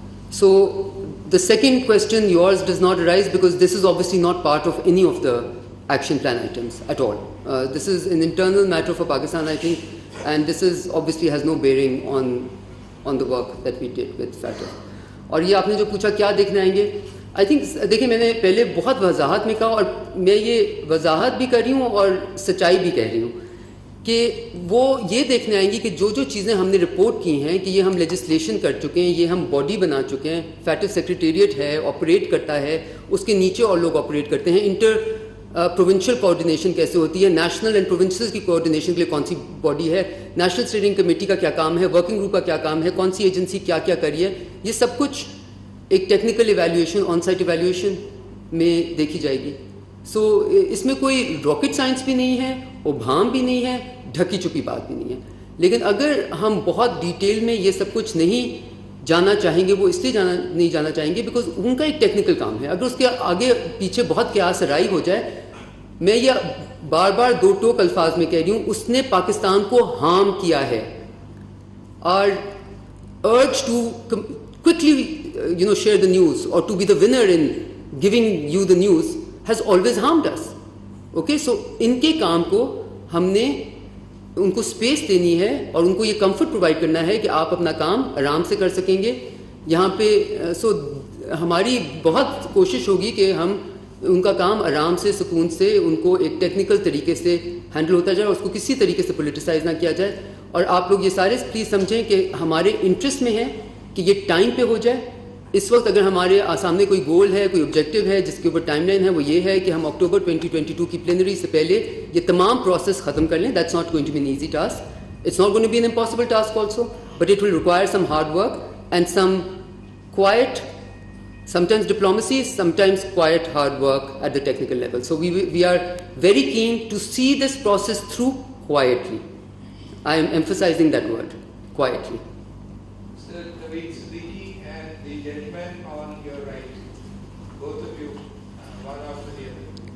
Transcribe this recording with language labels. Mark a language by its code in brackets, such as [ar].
[en] So the second question, yours, does not arise because this is obviously not part of any of the action plan items at all. This is an internal matter for Pakistan, I think, and this is obviously has no bearing on the work that we did with FATF. [ur] اور یہ آپ نے جو پوچھا کیا دیکھنے آئیں گے, [en] I think [ur] دیکھیں میں نے پہلے بہت وضاحت میں کہا, اور میں یہ وضاحت بھی کر رہی ہوں اور سچائی بھی کہہ رہی ہوں کہ وہ یہ دیکھنے آئیں گی کہ جو چیزیں ہم نے رپورٹ کی ہیں کہ یہ ہم لیجسلیشن کر چکے ہیں, یہ ہم باڈی بنا چکے ہیں, فیٹف سیکریٹریٹ ہے, آپریٹ کرتا ہے, اس کے نیچے اور لوگ آپریٹ کرتے ہیں, انٹر پروونشل کوآرڈینیشن کیسے ہوتی ہے, نیشنل اینڈ پروونسز کی کوآرڈینیشن کے لیے کون سی باڈی ہے, نیشنل اسٹیئرنگ کمیٹی کا کیا کام ہے, ورکنگ گروپ کا کیا کام ہے, کون سی ایجنسی کیا کیا کری ہے, یہ سب کچھ ایک technical evaluation, on site evaluation میں دیکھی جائے گی. سو اس میں کوئی راکٹ سائنس بھی نہیں ہے, ابہام بھی نہیں ہے, ڈھکی چھپی بات بھی نہیں ہے. لیکن اگر ہم بہت ڈیٹیل میں یہ سب کچھ نہیں جانا چاہیں گے, وہ اس لیے نہیں جانا چاہیں گے بیکاز ان کا ایک ٹیکنیکل کام ہے. اگر اس کے آگے پیچھے بہت قیاس رائی ہو جائے, میں یہ بار بار دو ٹوک الفاظ میں کہہ رہی ہوں, اس نے پاکستان کو ہارم کیا ہے. [en] اور urge to quickly share the news or to be the winner in giving you the news has always harmed us. Okay, so [ur] ان کے کام کو ہم نے ان کو اسپیس دینی ہے اور ان کو یہ کمفرٹ پرووائڈ کرنا ہے کہ آپ اپنا کام آرام سے کر سکیں گے یہاں پہ. سو ہماری بہت کوشش ہوگی کہ ہم ان کا کام آرام سے, سکون سے, ان کو ایک ٹیکنیکل طریقے سے ہینڈل ہوتا جائے اور اس کو کسی طریقے سے پولیٹیسائز نہ کیا جائے. اور آپ لوگ یہ سارے پلیز سمجھیں کہ ہمارے انٹرسٹ میں ہے کہ یہ ٹائم پہ ہو جائے. اس وقت اگر ہمارے سامنے کوئی گول ہے, کوئی آبجیکٹیو ہے جس کے اوپر ٹائم لائن ہے, وہ یہ ہے کہ ہم اکتوبر 2022 کی پلینری سے پہلے یہ تمام پروسیس ختم کر لیں. [en] That's not going to be an easy task, it's not going to be an impossible task also, but it will require some hard work and some quiet, sometimes diplomacy, sometimes quiet hard work at the technical level. So we are very keen to see this process through quietly. I am emphasizing that word, quietly. Sir, Naveed Siddiqui and the gentleman on your right, both of you, one after the other.